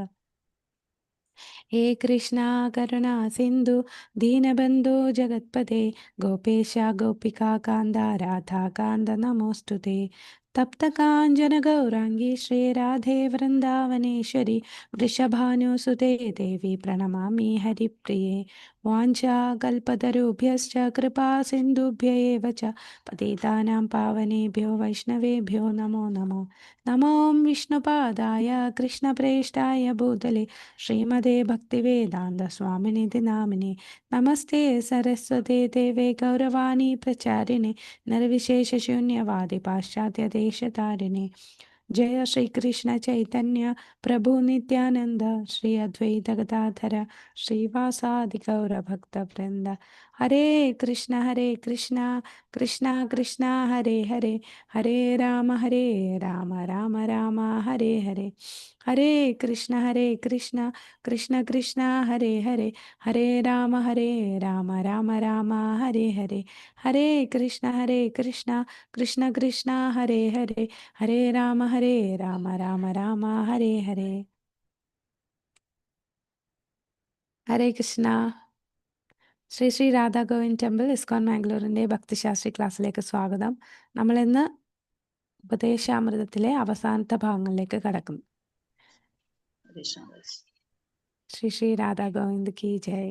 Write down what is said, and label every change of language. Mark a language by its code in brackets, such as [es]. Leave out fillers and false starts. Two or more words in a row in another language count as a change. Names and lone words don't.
[sa] ഹേ കൃഷ്ണ കരുണാ സിന്ധു ദീനബന്ധോ ജഗത്പദേ ഗോപേശ ഗോപികാകാന്ത രാധാകാന്ത നമോസ്തുതേ. തപ്തകാഞ്ചന ഗൗരാംഗി ശ്രീരാധേ വൃന്ദാവനേശ്വരി വൃഷഭാനുസുതേ ദേവി പ്രണമാമി ഹരിപ്രിയേ. വാഞ്ചാകൽപതരുഭ്യശ്ച കൃപാ സിന്ധുഭ്യ ഏവ ച പതിതാനാം പാവനേഭ്യോ വൈഷ്ണവേഭ്യോ നമോ നമോ. നമോ വിഷ്ണുപാദായ കൃഷ്ണപ്രേഷ്ഠായ ഭൂതലേ ശ്രീമതേ ഭക്തിവേദാന്ത സ്വാമിനിധി നാമിനെ. നമസ്തേ സരസ്വതേ ദേവേ ഗൗരവാണി പ്രചാരിണേ നിർവിശേഷ ശൂന്യവാദി പാശ്ചാത്യ ദേശതാരിണേ. ജയ ശ്രീകൃഷ്ണ ചൈതന്യ പ്രഭു നിത്യാനന്ദ ശ്രീ അദ്വൈത ഗദാധര ശ്രീവാസാദി ഗൗരഭക്തവൃന്ദ. ഹരേ കൃഷ്ണ കൃഷ്ണ കൃഷ്ണ ഹരേ ഹരേ ഹരേ രാമ രാമ രാമ ഹരേ ഹരേ. ഹരേ കൃഷ്ണ കൃഷ്ണ കൃഷ്ണ ഹരേ ഹരേ ഹരേ രാമ രാമ രാമ ഹരേ ഹരേ. ഹരേ കൃഷ്ണ കൃഷ്ണ ഹരേ ഹരേ ഹരേ രാമ രാമ രാമ ഹരേ ഹരേ. ഹരേ കൃഷ്ണ. [ml] ശ്രീ ശ്രീ രാധാ ഗോവിന്ദ് ടെമ്പിൾ ഇസ്കോൺ മാംഗ്ലൂരിൻ്റെ ഭക്തിശാസ്ത്രി ക്ലാസ്സിലേക്ക് സ്വാഗതം. നമ്മളിന്ന് ഉപദേശാമൃതത്തിലെ അവസാനത്തെ ഭാഗങ്ങളിലേക്ക് കടക്കുന്നു. [hi] श्री श्री राधा गोविंद की जय.